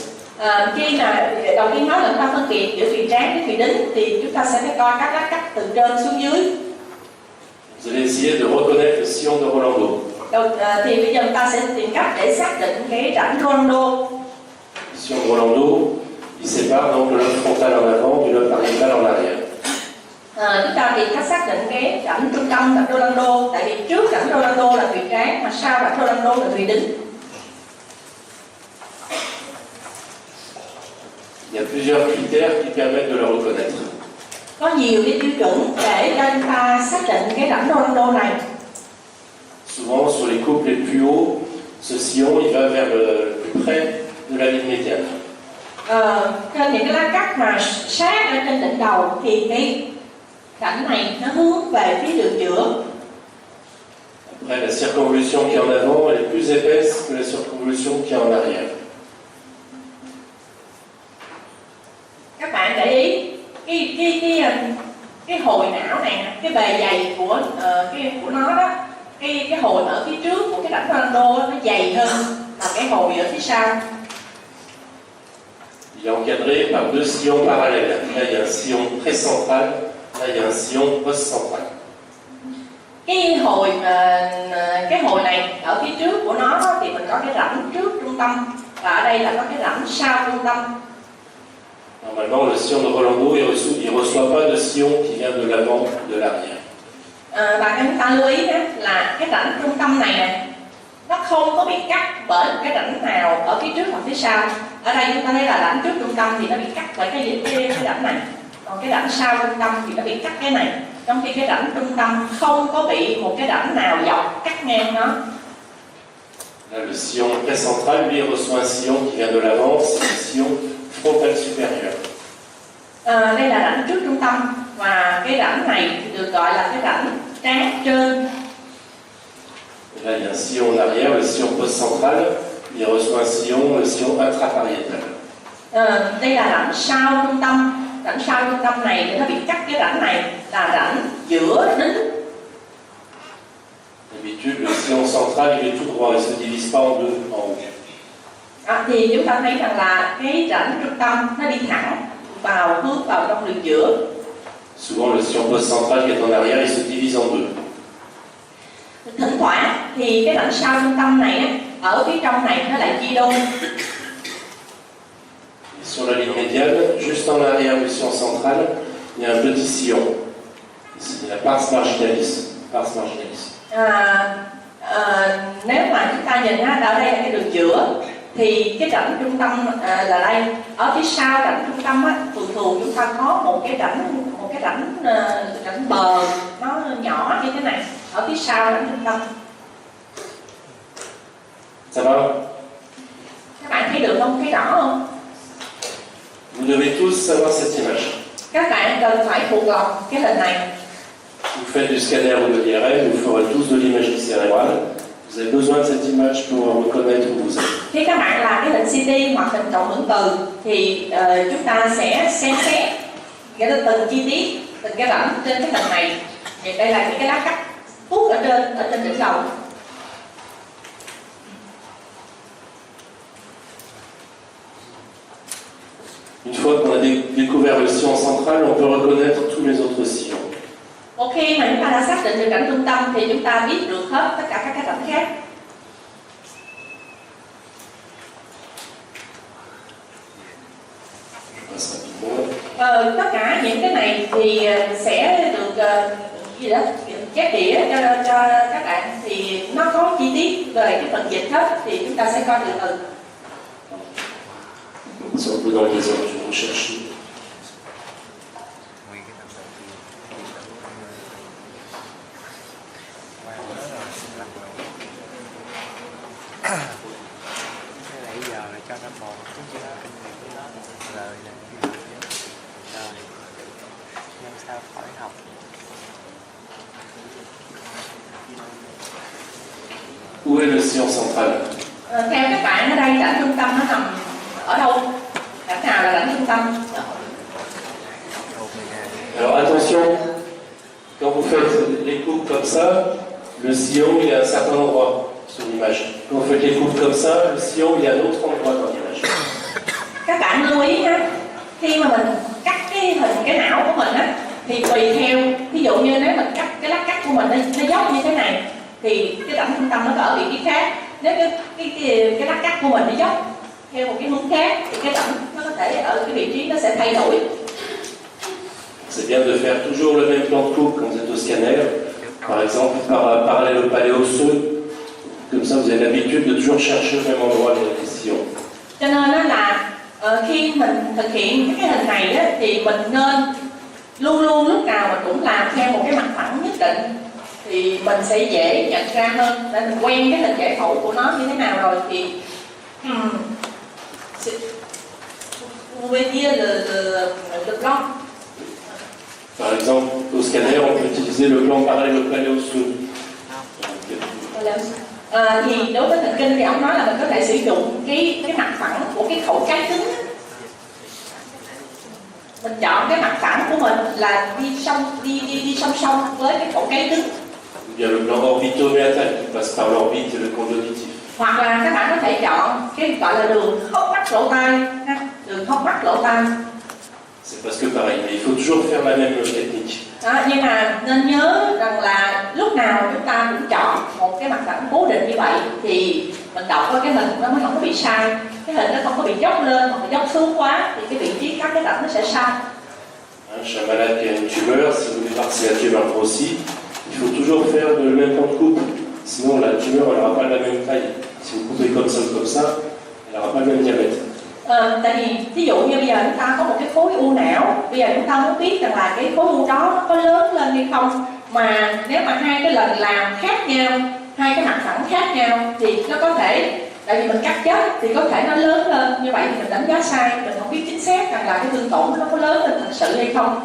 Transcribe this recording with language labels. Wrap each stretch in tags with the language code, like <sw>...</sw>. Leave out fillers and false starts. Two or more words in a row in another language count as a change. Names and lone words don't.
<vi>Khi mà đầu tiên nói là chúng ta phân biệt giữa thùy trán với thùy đính thì chúng ta sẽ phải coi các lát cắt từ trên xuống dưới.</vi> <fr>Vous allez essayer de reconnaître le sillon de Rolando.</fr> <vi>Thì bây giờ chúng ta sẽ tìm cách để xác định cái rãnh Rolando.</vi> <fr>Le sillon de Rolando, il sépare donc le lobe frontal en avant du lobe pariétal en arrière.</fr> <vi>Chúng ta thì cách xác định cái rãnh trung tâm rãnh Rolando, tại vì trước rãnh Rolando là thùy trán mà sau rãnh Rolando là thùy đính.</vi> <fr>Il y a plusieurs critères qui permettent de le reconnaître.</fr> <vi>Có nhiều cái tiêu chuẩn để cho chúng ta xác định cái rãnh Rolando này.</vi> <fr>Souvent, sur les couples les plus hauts, ce sillon il va vers le plus près de la ligne médiane.</fr> <vi>Trên những cái lá cắt mà sát ở trên đỉnh đầu thì cái rãnh này nó hướng về phía đường giữa.</vi> <fr>Après, la circonvolution qui est en avant elle est plus épaisse que la circonvolution qui est en arrière.</fr> <vi>Các bạn để ý cái hồi não này, cái bề dày của nó đó, cái hồi ở phía trước của cái rãnh Rolando nó dày hơn là cái hồi ở phía sau.</vi> <fr>Il est encadré par deux sillons parallèles. Là, il y a un sillon précentral, là, il y a un sillon post-central.</fr> <vi>Cái hồi này ở phía trước của nó thì mình có cái rãnh trước trung tâm, và ở đây là có cái rãnh sau trung tâm. Normalement, le sillon de Rolando, il ne reçoit pas de sillon qui vient de l'avant, de l'arrière. Và chúng ta lưu ý là cái rãnh trung tâm này nè, nó không có bị cắt bởi cái rãnh nào ở phía trước hoặc phía sau. Ở đây chúng ta thấy là rãnh trước trung tâm thì nó bị cắt bởi cái rãnh này, còn cái rãnh sau trung tâm thì nó bị cắt cái này. Trong khi cái rãnh trung tâm không có bị một cái rãnh nào dọc cắt ngang nó.</vi> <fr>Là, le sillon précentral, lui, il reçoit un sillon qui vient de l'avant, c'est le sillon frontal supérieur.</fr> <vi>Đây là rãnh trước trung tâm, và cái rãnh này thì được gọi là cái rãnh trán trên.</vi> <fr>Et là, il y a un sillon en arrière, le sillon post-central, il reçoit un sillon, le sillon intrapariétal.</fr> <vi>Đây là rãnh sau trung tâm. Rãnh sau trung tâm này thì nó bị cắt cái rãnh này là rãnh giữa đính.</vi> <fr>D'habitude, le sillon central, il est tout droit, il ne se divise pas en deux, en haut.</fr> <vi>Thì chúng ta thấy rằng là cái rãnh trung tâm nó đi thẳng hướng vào trong đường giữa.</vi> <fr>Souvent, le sillon post-central qui est en arrière, il se divise en deux.</fr> <vi>Thỉnh thoảng thì cái rãnh sau trung tâm này ở phía trong này nó lại chia đôi.</vi> <fr>Sur la ligne médiane, juste en arrière du sillon central, il y a un petit sillon. C'est la pars marginalis. Pars marginalis.</fr> <vi>Nếu mà chúng ta nhìn ở đây là cái đường giữa, thì cái rãnh trung tâm là đây. Ở phía sau rãnh trung tâm thường chúng ta có một cái rãnh bờ nó nhỏ như thế này ở phía sau rãnh trung tâm.</vi> <fr>Ça va?</fr> <vi>Các bạn thấy được không? Thấy rõ không?</vi> <fr>Vous devez tous savoir cette image.</fr> <vi>Các bạn cần phải thuộc lòng cái hình này.</vi> <fr>Vous faites du scanner ou de l'IRM, vous ferez tous de l'imagerie cérébrale. Vous avez besoin de cette image pour reconnaître où vous êtes.</fr> <vi>Khi các bạn làm cái hình CT hoặc hình cộng hưởng từ thì chúng ta sẽ xem xét từng chi tiết, từng cái rãnh trên cái hình này. Thì đây là những cái lá cắt tuốt ở trên đỉnh đầu.</vi> <fr>Une fois qu'on a découvert le sillon central, on peut reconnaître tous les autres sillons.</fr> <vi>Một khi mà chúng ta đã xác định được rãnh trung tâm thì chúng ta biết được hết tất cả các rãnh khác. Tất cả những cái này thì sẽ được chép đĩa cho các bạn, thì nó có chi tiết về cái phần dịch hết, thì chúng ta sẽ coi từ từ.</vi> <fr>C'est un peu dans les heures, je recherche.</fr> <vi>Nãy giờ là cho nó một chút cho nó kinh nghiệm với nó rồi là rồi nhưng sao khỏi học.</vi> <fr>Où est le sillon central?</fr> <vi>Theo các bạn ở đây rãnh trung tâm nó nằm ở đâu? Rãnh nào là rãnh trung tâm?</vi> <fr>Alors attention, quand vous faites les coupes comme ça, le sillon il est à un certain endroit sur l'image. Quand vous faites les coupes comme ça, le sillon il est à un autre endroit dans l'image.</fr> <vi>Các bạn lưu ý ha, khi mà mình cắt cái não của mình á, thì tùy theo, ví dụ như nếu mình cắt cái lát cắt của mình nó dốc như thế này, thì cái rãnh trung tâm nó ở vị trí khác. Nếu cái lát cắt của mình nó dốc theo một cái hướng khác, thì cái rãnh nó có thể ở cái vị trí nó sẽ thay đổi.</vi> <fr>C'est c'est bien de faire toujours le même plan de coupe quand vous êtes au scanner. Par exemple, parallèle au palais osseux. Comme ça, vous avez l'habitude de toujours chercher au même endroit les sillons.</fr> <vi>Cho nên đó là khi mình thực hiện cái hình này á, thì mình nên luôn luôn lúc nào mình cũng làm theo một cái mặt phẳng nhất định, thì mình sẽ dễ nhận ra hơn, để mình quen cái hình giải phẫu của nó như thế nào rồi thì</vi> <fr>vous pouvez dire le plan. Par exemple, au scanner, on peut utiliser le plan parallèle au palais osseux.</fr> <vi>Thì đối với thần kinh thì ông nói là mình có thể sử dụng cái mặt phẳng của cái khẩu trái cứng. Mình chọn cái mặt phẳng của mình là đi song song với cái khẩu trái cứng.</vi> <fr>Ou bien le plan orbitoméatal qui passe par l'orbite et le condylatif.</fr> <vi>Hoặc là các bạn có thể chọn cái gọi là đường hốc mắt lỗ tai, đường hốc mắt lỗ tai.</vi> <fr>C'est parce que pareil, mais il faut toujours faire la même technique.</fr> <vi>Đó, nhưng mà nên nhớ rằng là lúc nào chúng ta cũng chọn một cái mặt phẳng cố định như vậy thì mình đọc cái hình nó mới không có bị sai, cái hình nó không có bị dốc lên hoặc dốc xuống quá thì cái vị trí cắt cái rãnh nó sẽ sai.</vi> <fr>Chez un malade qui a une tumeur, si vous voulez voir si la tumeur grossit, il faut toujours faire le même plan de coupe. Sinon, la tumeur n'aura pas la même taille. Si vous coupez comme ça, elle n'aura pas le même diamètre.</fr> <vi>Tại vì ví dụ như bây giờ chúng ta có một cái khối u não, bây giờ chúng ta muốn biết rằng là cái khối u đó nó có lớn lên hay không, mà nếu mà hai cái lần làm khác nhau, hai cái mặt phẳng khác nhau thì nó có thể, tại vì mình cắt chết thì có thể nó lớn lên, như vậy thì mình đánh giá sai, mình không biết chính xác rằng là cái thương tổn nó có lớn lên thật sự hay không.</vi>